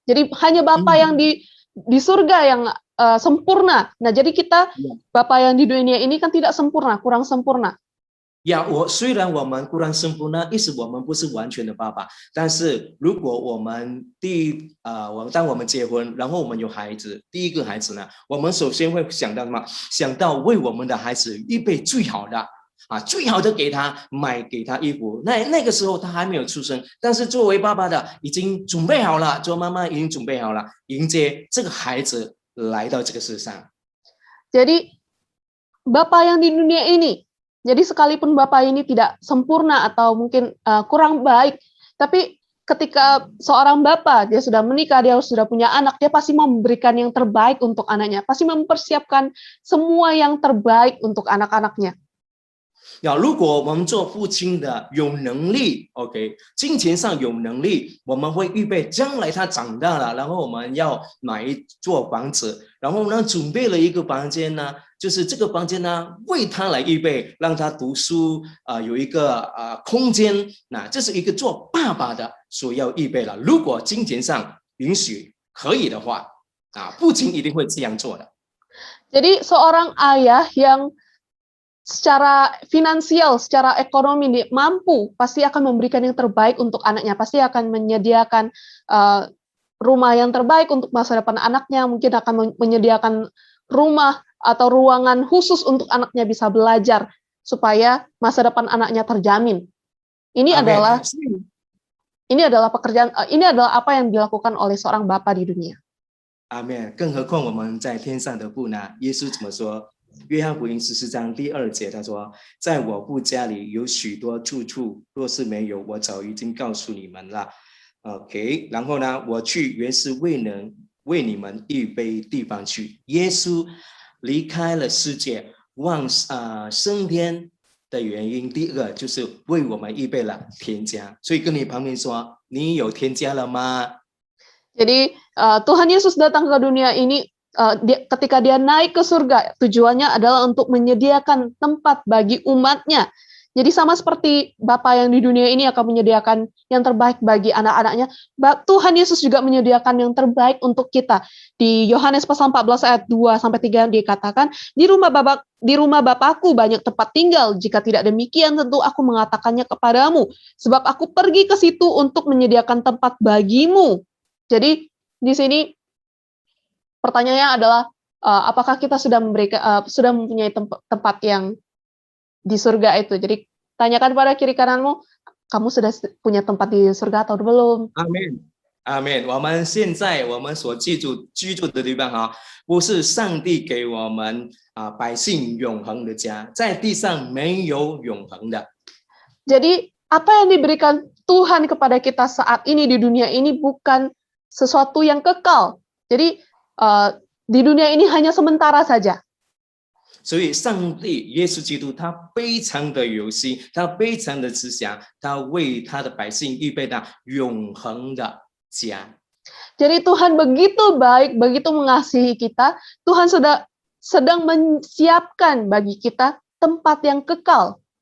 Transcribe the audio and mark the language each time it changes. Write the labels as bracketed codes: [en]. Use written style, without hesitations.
[id] Jadi hanya Bapa yang di surga yang sempurna. Nah, jadi kita Bapa yang di dunia ini kan tidak sempurna, kurang sempurna. [zh] 虽然我们固然生不呢，意思我们不是完全的爸爸，但是如果我们当我们结婚，然后我们有孩子，第一个孩子呢，我们首先会想到什么？想到为我们的孩子预备最好的最好的给他买给他衣服。那个时候他还没有出生，但是作为爸爸的已经准备好了，做妈妈已经准备好了，迎接这个孩子来到这个世上。 [id] Jadi Bapa yang di dunia ini, jadi sekalipun Bapa ini tidak sempurna atau mungkin kurang baik, tapi ketika seorang Bapa dia sudah menikah, dia sudah punya anak, dia pasti memberikan yang terbaik untuk anaknya, pasti mempersiapkan semua yang terbaik untuk anak-anaknya. [zh] 如果我们做父亲的有能力 ，OK， 金钱上有能力，我们会预备将来他长大了，然后我们要买一座房子，然后呢准备了一个房间呢，就是这个房间呢为他来预备，让他读书有一个空间，那这是一个做爸爸的所要预备了。如果金钱上允许可以的话，父亲一定会这样做的。 [id] Jadi seorang ayah yang secara finansial, secara ekonomi mampu, pasti akan memberikan yang terbaik untuk anaknya, pasti akan menyediakan rumah yang terbaik untuk masa depan anaknya, mungkin akan menyediakan rumah atau ruangan khusus untuk anaknya bisa belajar supaya masa depan anaknya terjamin. Ini adalah pekerjaan, ini adalah apa yang dilakukan oleh seorang bapa di dunia. [zh] 阿们，更何况我们在天上的父呢？耶稣怎么说？约翰福音14章第2节，他说：“在我父家里有许多住处，若是没有，我早已经告诉你们了。” OK， 然后呢，我去原是未能为你们预备地方去。耶稣离开了世界，升天的原因，第一个就是为我们预备了天家。所以跟你旁边说，你有天家了吗？ [id] Jadi Tuhan Yesus datang ke dunia ini ketika dia naik ke surga, tujuannya adalah untuk menyediakan tempat bagi umatnya. Jadi sama seperti Bapa yang di dunia ini akan menyediakan yang terbaik bagi anak-anaknya, Tuhan Yesus juga menyediakan yang terbaik untuk kita. Di Yohanes pasal 14 ayat 2-3 dikatakan, di rumah Bapakku banyak tempat tinggal, jika tidak demikian tentu aku mengatakannya kepadamu, sebab aku pergi ke situ untuk menyediakan tempat bagimu. Jadi di sini pertanyaannya adalah apakah kita sudah mempunyai tempat yang di surga itu. Jadi tanyakan pada kiri kananmu, kamu sudah punya tempat di surga atau belum? Amin. Amin. [zh] 我们现在我们所居住的地方不是上帝给我们百姓永恒的家，在地上没有永恒的。 [id] Jadi apa yang diberikan Tuhan kepada kita saat ini di dunia ini bukan sesuatu yang kekal. Jadi di dunia ini hanya sementara saja. [zh] 所以上帝耶稣基督他非常的有心，他非常的慈祥，他为他的百姓预备了永恒的家。 [id] Jadi Tuhan begitu baik, begitu mengasihi kita, Tuhan sedang menyiapkan bagi kita tempat yang kekal.